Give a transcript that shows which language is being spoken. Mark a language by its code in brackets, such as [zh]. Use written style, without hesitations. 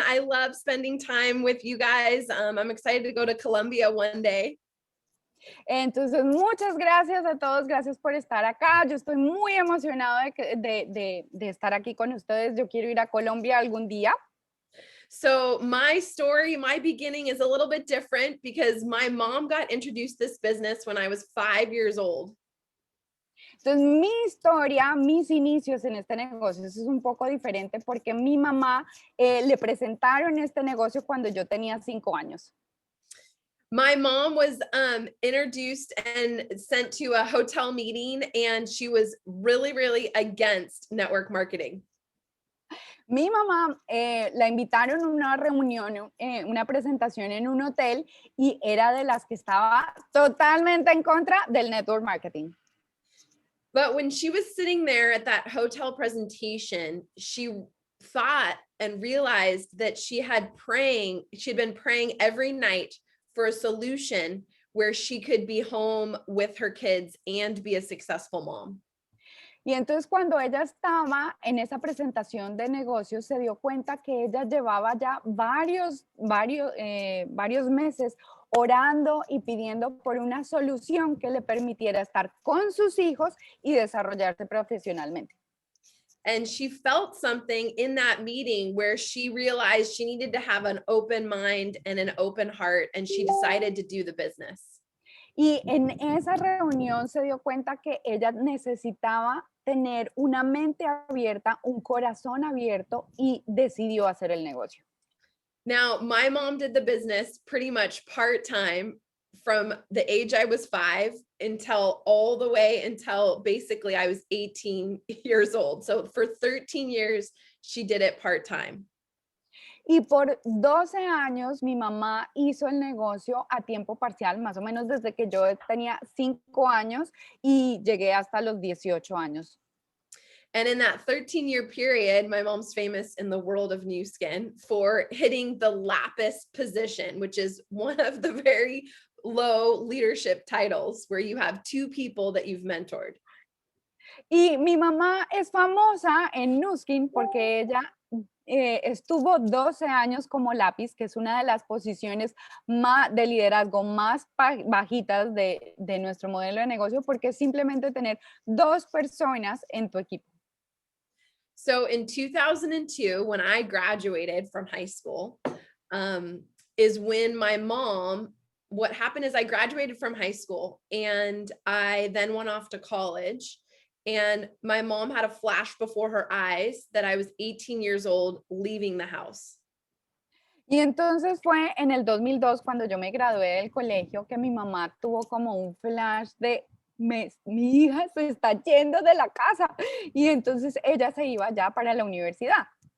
[en] I love spending time with you guys. I'm excited to go to Colombia one day. [es] Entonces, muchas gracias a todos, gracias por estar acá. Yo estoy muy emocionado de estar aquí con ustedes. Yo quiero ir a Colombia algún día. [en] So my story, my beginning is a little bit different because my mom got introduced this business when I was 5 years old. [es] Entonces, mi historia, mis inicios en este negocio, eso es un poco diferente porque mi mamá le presentaron este negocio cuando yo tenía 5 años. [en] My mom was introduced and sent to a hotel meeting, and she was really against network marketing. [es] Mi mamá la invitaron a una reunión, una presentación en un hotel y era de las que estaba totalmente en contra del network marketing. [en] But when she was sitting there at that hotel presentation, she thought and realized that she had been praying every night for a solution where she could be home with her kids and be a successful mom. [es] Y entonces cuando ella estaba en esa presentación de negocios, se dio cuenta que ella llevaba ya varios meses orando y pidiendo por una solución que le permitiera estar con sus hijos y desarrollarse profesionalmente. [en] And she felt something in that meeting where she realized she needed to have an open mind and an open heart, and she decided to do the business. [es] Y en esa reunión se dio cuenta que ella necesitaba tener una mente abierta, un corazón abierto y decidió hacer el negocio. [en] Now, my mom did the business pretty much part-time from the age I was 5 until all the way until basically I was 18 years old. So for 13 years, she did it part-time. [es] Y por 12 años mi mamá hizo el negocio a tiempo parcial, más o menos desde que yo tenía 5 años y llegué hasta los 18 años. [en] And in that 13-year period, my mom's famous in the world of Nu Skin for hitting the lapis position, which is one of the very low leadership titles where you have 2 people that you've mentored. [es] Y mi mamá es famosa en Nu Skin porque ella estuvo 12 años como lápiz, que es una de las posiciones de liderazgo más bajitas de nuestro modelo de negocio, porque es simplemente tener 2 personas en tu equipo. [en] So in 2002, when I graduated from high school, is when my mom, what happened is I graduated from high school and I then went off to college. And my mom had a flash before her eyes that I was 18 years old leaving the house. [es] Y entonces fue en el 2002 cuando yo me gradué del colegio que mi mamá tuvo como un flash de mi hija se está yendo de la casa y entonces ella se iba ya para la universidad.